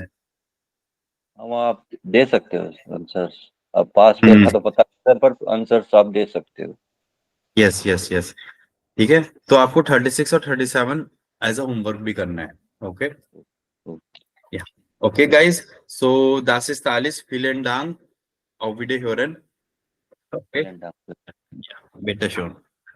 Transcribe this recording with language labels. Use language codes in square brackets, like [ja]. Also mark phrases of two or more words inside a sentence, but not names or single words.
[hi] हम आप दे सकते हो आंसर्स, अब पास फेल हम्म। का तो पता नहीं सर, पर आंसर्स आप दे सकते हो। यस यस यस, ठीक है। तो आपको 36 और 37 एज अ होमवर्क भी करना है। [de] ओके या [en] okay guys, [de] सो das ist alles, vielen Dank, auf Wiederhören। [hi] ओके [de] Vielen Dank. बिtte schön।